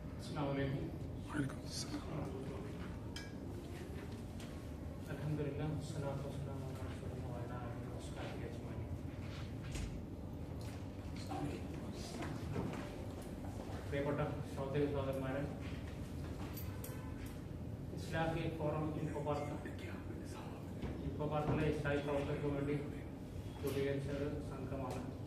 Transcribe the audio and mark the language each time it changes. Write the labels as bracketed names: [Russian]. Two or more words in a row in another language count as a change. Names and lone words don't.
[Arabic] Assalamualaikum. الحمد لله والصلاة والسلام على رسول الله وعلى آله وصحبه أجمعين. [Malayalam] പ്രിയപ്പെട്ട സഹോദരി സഹോദരന്മാരെ, ഇസ്ലാഹി ഫോറം ഇൻഫോപാർക്കിലെ ഇസ്ലാഹി പ്രവർത്തകർക്ക് വേണ്ടി രൂപീകരിച്ച ഒരു സംഘമാണ്.